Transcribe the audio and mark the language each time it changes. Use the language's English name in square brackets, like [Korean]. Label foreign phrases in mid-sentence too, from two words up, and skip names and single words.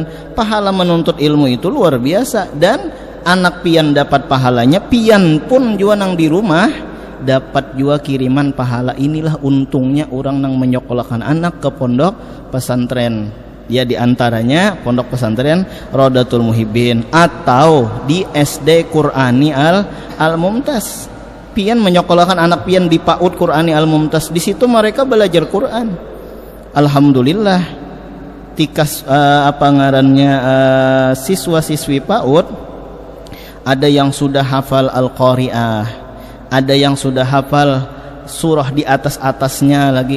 [Indonesian] Pahala menuntut ilmu itu luar biasa. Dan anak pian dapat pahalanya, pian pun juga nang di rumah dapat juga kiriman pahala. Inilah untungnya orang nang menyekolahkan anak ke pondok pesantren. Ya, diantaranya pondok pesantren Raudatul Muhibbin atau di SD Qur'ani Al-Mumtaz. Pian menyekolahkan anak pian di PAUD Qur'ani Al-Mumtaz. Di situ mereka belajar Quran. Alhamdulillah, tikas siswa-siswi PAUD ada yang sudah hafal Al-Qari'ah, ada yang sudah hafal surah di atas-atasnya lagi.